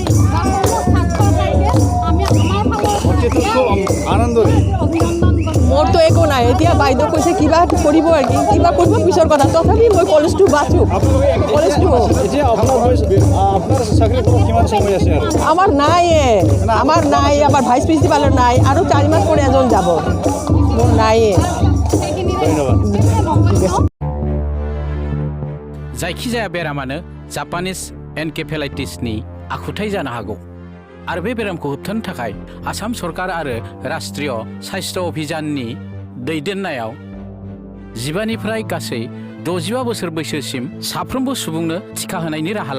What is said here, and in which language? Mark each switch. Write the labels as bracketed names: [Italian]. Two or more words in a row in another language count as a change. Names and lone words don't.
[Assamese] মোৰতো একো নাই এতিয়া বাইদেউ কৈছে কিবা কৰিব আৰু কিবা কৰিব পিছৰ কথা তথাপি মই কলেজটো বাচোঁ কলেজটো আমাৰ নাই আমাৰ ভাইচ প্ৰিন্সিপালৰ নাই আৰু 4 মাস পরে এজন যাব মোৰ নাই [Bodo] जायखिजाया बेरामानो जापानिज एनकेफेलाइटिसनि आखुथाय जानो हागौ आरो बे बेरामखौ होबथानो थाखाय आसाम सरकार आरो राष्ट्रीय स्वास्थ्य अभियाननि दैदेननायाव 15 निफ्राय गासै 65 बोसोर बैसोसिम साफ्रोमबो सुबुंनो टिका होनायनि राहा